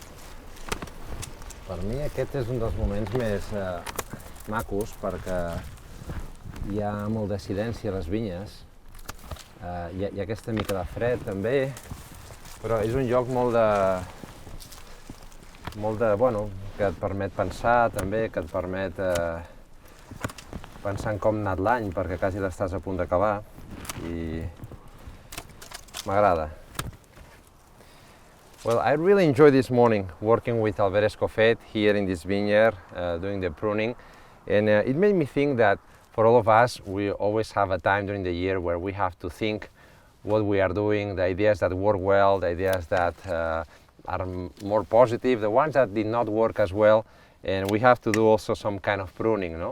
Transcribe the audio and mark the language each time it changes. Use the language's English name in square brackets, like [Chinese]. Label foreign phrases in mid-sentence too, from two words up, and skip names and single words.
[Catalan] Per mi aquest és un dels moments més macos perquè hi ha molt d'acidència a les vinyes, hi ha aquesta mica de fred també, Però és un lloc molt de, bueno, que et permet pensar també, que et permet pensar en com ha anat l'any, perquè quasi l'estàs a punt d'acabar, i m'agrada. [English] Well, I really enjoyed this morning working with Albert Escofet here in this vineyard, doing the pruning, and it made me think that for all of us, we always have a time during the year where we have to think what we are doing, the ideas that work well, the ideas that are more positive, the ones that did not work as well, and we have to do also some kind of pruning, no?